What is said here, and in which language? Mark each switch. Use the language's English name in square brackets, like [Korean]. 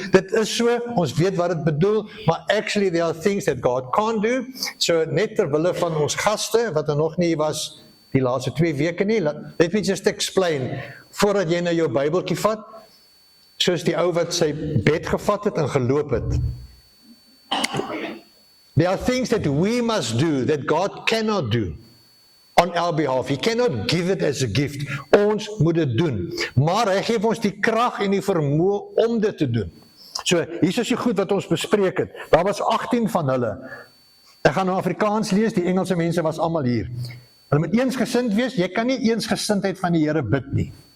[Afrikaans] Dit is so, ons weet wat dit bedoel, maar [English] actually there are things that God can't do. [Afrikaans] So net ter wille van ons gaste, wat er nog nie was die laaste 2 weke nie, [English] let me just explain, [Afrikaans] voordat jy nou jou Bybeltjie vat, soos die ou wat sy bed gevat het en geloop het. [English] There are things that we must do that God cannot do on our behalf. He cannot give it as a gift. [Afrikaans] Ons moet dit doen. Maar hy gee ons die krag en die vermoë om dit te doen. So, hier is die goed wat ons bespreek het. Daar was 18 van hulle. Ek gaan nou Afrikaans lees, die Engelse mense was almal hier. Hulle moet eensgesind wees, jy kan nie eensgesindheid van die Here bid nie.